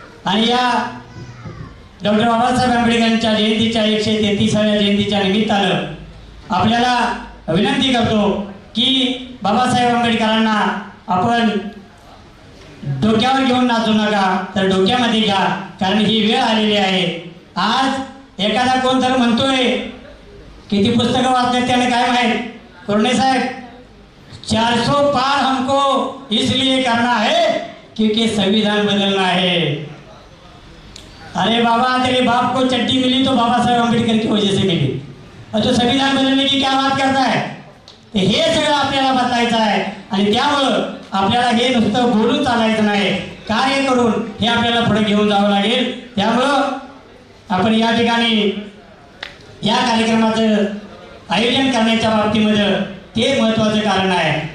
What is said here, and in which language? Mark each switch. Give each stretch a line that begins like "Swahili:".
Marathi: आणि या डॉक्टर बाबासाहेब आंबेडकरांच्या जयंतीच्या 133व्या जयंतीच्या निमित्तानं आपल्याला विनंती करतो की बाबासाहेब आंबेडकरांना आपण डोक्यावर घेऊन नाचू नका, तर डोक्यामध्ये घ्या, कारण ही वेळ आलेली आहे. आज एखादा कोण तर म्हणतोय किती पुस्तकं वाचतात त्याने काय माहीत, कोरणे साहेब
Hindi: 400 पार हमको इसलिए करना है क्योंकि संविधान बदलना है. अरे बाबा, तेरे बाप को चट्टी मिली तो बाबा साहेब आंबेडकर की वजह से मिली, और तो संविधान बदलने की क्या बात करता है.
Marathi: ते हे सगळं आपल्याला बदलायचं आहे आणि त्यामुळं आपल्याला हे नुसतं बोलून चालायचं नाही, कार्य करून हे आपल्याला पुढे घेऊन जावं लागेल. त्यामुळं आपण या ठिकाणी या कार्यक्रमाचं आयोजन करण्याच्या बाबतीमध्ये ते महत्त्वाचं कारण आहे.